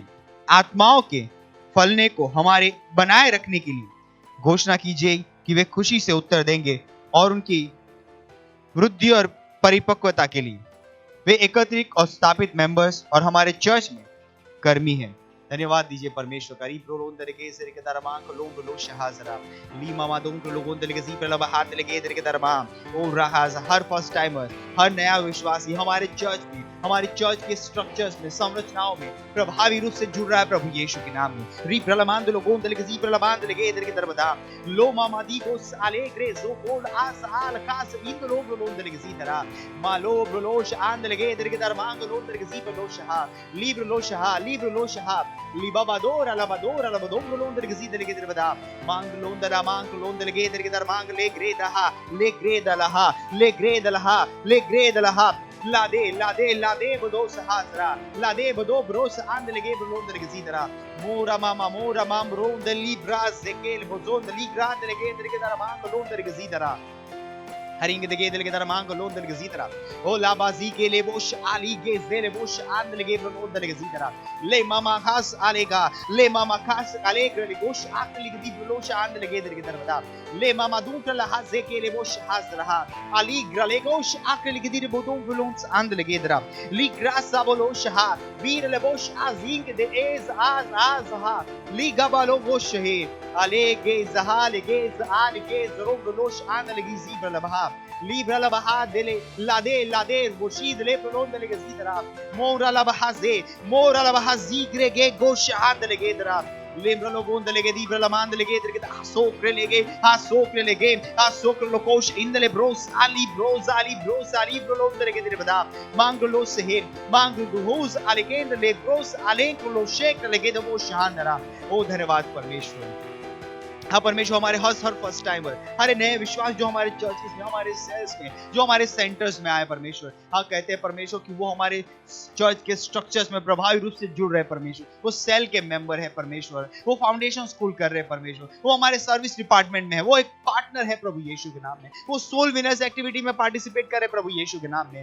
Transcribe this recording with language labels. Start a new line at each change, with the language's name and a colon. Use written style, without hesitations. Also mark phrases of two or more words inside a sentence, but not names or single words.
Hindi: आत्माओं के फलने को हमारे बनाए रखने के लिए घोषणा कीजिए कि वे खुशी से उत्तर देंगे और उनकी वृद्धि और परिपक्वता के लिए वे एकत्रित और स्थापित मेंबर्स और हमारे चर्च में कर्मी हैं। धन्यवाद दीजिए परमेश्वर का। री प्रोलोन दरके से के दरमान को लोग लो शहाजरा ली मामा दों को लोगों दरके जी प्रलब हाथ लगे दरके दरमान ओ रहाज। हर
English: first timer,
Hindi: हर नया विश्वासी हमारे चर्च में, हमारे चर्च के स्ट्रक्चर्स में, संरचनाओं में प्रभावी रूप से जुड़ रहा है प्रभु यीशु के नाम में। री प्रलमान दो लोगों दरके जी प्रलबान दरके दरके दरबदा लो मामा दी को आलेग्रे जो कोड आस आल कास इन लोग लोग दरके जी दरा मालो ब्रोलोश आंद लगे दरके दरमान को लोग दरके जी प्रलोश हा लीब्र लोशहा लीब्र लोशहा लिबाबादोर अलबादोर अलबादोर लोंदर गजी दरके दरबदा मांग लोंदरा मांग लोंदर गे दरके दर मांग ले ग्रेदहा ले ग्रेदलहा ले ग्रेदलहा ले ग्रेदलहा लादे लादे लादे बदो सहासरा लादे बदो ब्रोस आंद लगे लोंदर गजी दरा मोरा माम रोंद लिब्रा जेकेल बोजोन लिग्रा दरके दरके दर मांग लोंदर गजी दरा हरिंग दगे दल के दर मांग लोंदर गजी दरा ओ लाबाजी के ले बोश आली गे जेले बोश आंद लगे लोंदर गजी दरा ले मामा खास आलेगा ले मामा खास आलेग ले गोश आक लिग दी लोश आंद लगे दर के दर बदा ले मामा दूट लहा जे के ले बोश हास रहा आली ग्रले गोश आक लिग दी बोदों लोंस आंद लगे दरा ली ग्रासा बोलोश हा वीर ले बोश आजिंग दे एज आज हा ली गबालो गोश हे आले गे जहाल गे आल गे जरो लोश आंद लगी जी बलबहा Libra la baha dele lade lade boshid le prolon dele gizidra mora la baha ze mora la baha zigre ge goshad dele gedra Limbra logon dele ge dibra la man dele ge dele ge sokre lege sokre lokosh indele bros ali prolon dele ge dele bada manglo se manglo hus alegen dele bros alen ko lo shek lege de wo shahandara ओ धन्यवाद परमेश्वर। हाँ परमेश्वर, हमारे हर
English: first timer,
Hindi: हर नए विश्वास जो हमारे चर्चेस में, हमारे सेल्स में, जो हमारे सेंटर्स में आए परमेश्वर, हाँ कहते हैं परमेश्वर कि वो हमारे चर्च के स्ट्रक्चर्स में प्रभावी रूप से जुड़ रहे परमेश्वर। वो सेल के मेंबर है परमेश्वर, वो
English: foundation school
Hindi: कर रहे परमेश्वर, वो हमारे
English: service department
Hindi: में है, वो एक पार्टनर है प्रभु यीशु के नाम में, वो
English: soul winners activity
Hindi: में पार्टिसिपेट कर रहे प्रभु यीशु के नाम में।